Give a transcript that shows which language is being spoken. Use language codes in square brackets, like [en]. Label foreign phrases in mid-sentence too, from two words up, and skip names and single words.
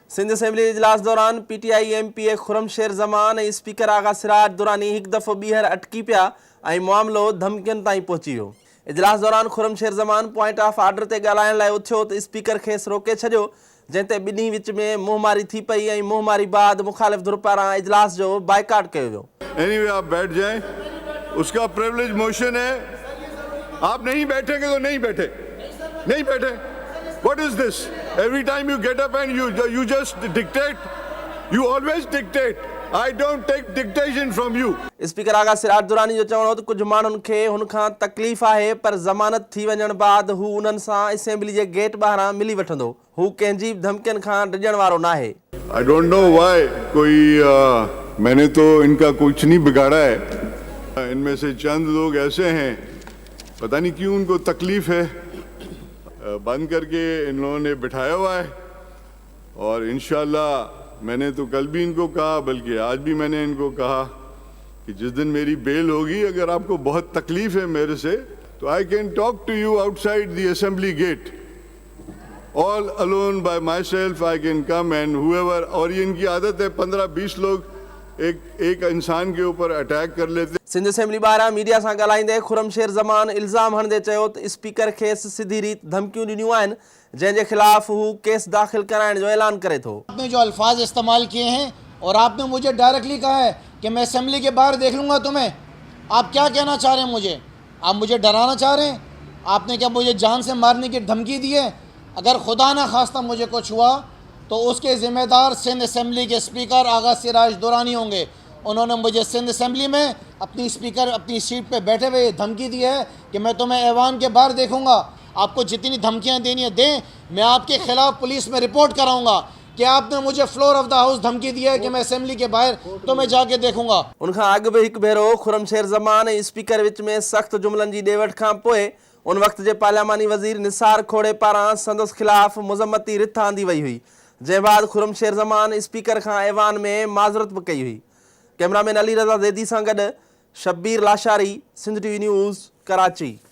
[sd] सिंध असेंबली इजलास दौरान पीटीआई एमपी खुरम शेर जमान ऐं स्पीकर आगा सिराज दुरानी एक दफ़ो ॿीहर अटकी पिया ऐं मामलो धमकियुनि ताईं पहुची वियो। इजलास दौरान खुरम शेर जमान [en] point of order [sd] ते ॻाल्हाइण लाइ उथियो त स्पीकर खेसि रोके छॾियो, जंहिं ते ॿिन्ही विच में मुंहमारी थी पई ऐं मुंहमारी बाद मुखालिफ़ धुर पारां इजलास जो बाइकाट कयो वियो। [en] Anyway, [ur] آپ بیٹھ جائیں، اس کا [en] privilege motion [ur] है। آپ نہیں بیٹھیں گے تو نہیں بیٹھے، نہیں بیٹھے. [en] What is this? Every time you get up and you just dictate. You always dictate. I don't take dictation from you. [sd] स्पीकर आगा सिराज दुरानी जो चवणो त कुझु माण्हुनि खे हुन खां तकलीफ़ आहे, पर ज़मानत थी वञण बाद हू उन्हनि सां असेंबली जे गेट ॿाहिरां मिली वठंदो। हू कंहिंजी बि धमकियुनि खां डिॼण वारो नाहे। [en] I don't know why [ur] کوئی میں نے تو ان کا کچھ نہیں بگاڑا ہے. ان میں سے چند لوگ ایسے ہیں، پتا نہیں کیوں ان کو تکلیف ہے، بند کر کے ان لوگوں نے بٹھایا ہوا ہے. اور ان شاء اللہ میں نے تو کل بھی ان کو کہا، بلکہ آج بھی میں نے ان کو کہا کہ جس دن میری بیل ہوگی، اگر آپ کو بہت تکلیف ہے میرے سے، تو [en] I can talk to you outside the assembly gate, all alone by myself I can come and whoever. [ur] اور یہ ان کی عادت ہے، 15-20 لوگ ایک انسان کے اوپر اٹیک کر لیتے. [sd] सिंध असेंबली ॿाहिरां मीडिया सां ॻाल्हाईंदे खुरम शेर ज़मान इल्ज़ाम हणंदे चयो त स्पीकर खेसि सिधी रीत धमकियूं ॾिनियूं आहिनि, जंहिंजे ख़िलाफ़ हू केस दाख़िल कराइण जो ऐलान करे थो। [ur] آپ نے جو الفاظ استعمال کیے ہیں اور آپ نے مجھے ڈائریکٹلی کہا ہے کہ میں اسمبلی کے باہر دیکھ لوں گا تمہیں. آپ کیا کہنا چاہ رہے ہیں مجھے؟ آپ مجھے ڈرانا چاہ رہے ہیں? آپ نے کیا مجھے جان سے مارنے کی دھمکی دی ہے؟ اگر خدا نخواستہ مجھے کچھ ہوا تو اس کے ذمہ دار سندھ اسمبلی کے اسپیکر آغا سراج درانی ہوں گے. انہوں نے مجھے سندھ اسمبلی میں اپنی سیٹ پہ بیٹھے ہوئے دھمکی دی ہے کہ میں تمہیں ایوان کے باہر دیکھوں گا. آپ کو جتنی دھمکیاں دینی ہے دیں، میں آپ کے خلاف پولیس میں رپورٹ کراؤں گا کہ آپ نے مجھے [en] floor of the house [ur] دھمکی دی ہے کہ میں اسمبلی کے باہر تمہیں جا کے دیکھوں گا. [sd] उनखां अॻु बि हिकु भेरो खुरम शेर ज़मान ऐं स्पीकर विच में सख़्त जुमलनि जी ॾेवठ खां पोइ उन वक़्त जे पार्लियामानी वज़ीर निसार खोड़े पारां संदसि ख़िलाफ़ मुज़म्मती रिथ आंदी वई हुई, जंहिं बाद खुरम शेर ज़मान स्पीकर खां ऐवान में माज़रत बि कई हुई। कैमरामैन अली रज़ा ज़ैदी सां गॾु शब्बीर लाशारी, सिंध टीवी न्यूज़, कराची।